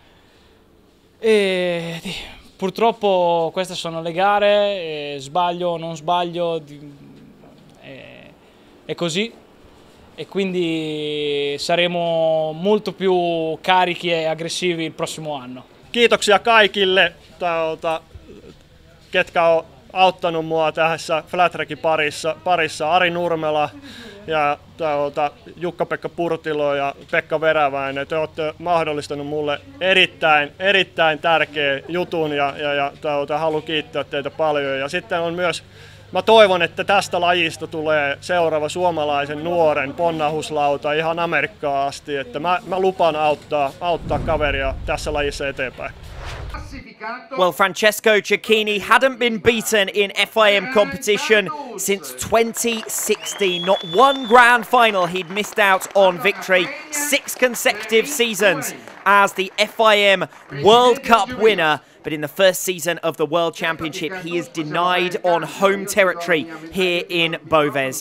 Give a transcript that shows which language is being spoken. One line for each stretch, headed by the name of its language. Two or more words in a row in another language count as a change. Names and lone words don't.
Italian: E purtroppo queste sono le gare, sbaglio o non sbaglio, è così, e quindi saremo molto più carichi e aggressivi il prossimo anno.
Finnish: Kiitoksia kaikille, ketkä on auttanut mua tässä flat trackin parissa. Ari Nurmela ja Jukka-Pekka Purtilo ja Pekka Veräväinen. Te olette mahdollistanut mulle erittäin tärkeä jutun ja haluan kiittää teitä paljon. Ja sitten on myös, mä toivon, että tästä lajista tulee seuraava suomalaisen nuoren ponnahuslauta ihan Amerikkaan asti. Että mä lupaan auttaa kaveria tässä lajissa eteenpäin.
English: Well, Francesco Cecchini hadn't been beaten in FIM competition since 2016. Not one grand final he'd missed out on victory. 6 consecutive seasons as the FIM World Cup winner. But in the first season of the World Championship, he is denied on home territory here in Boves.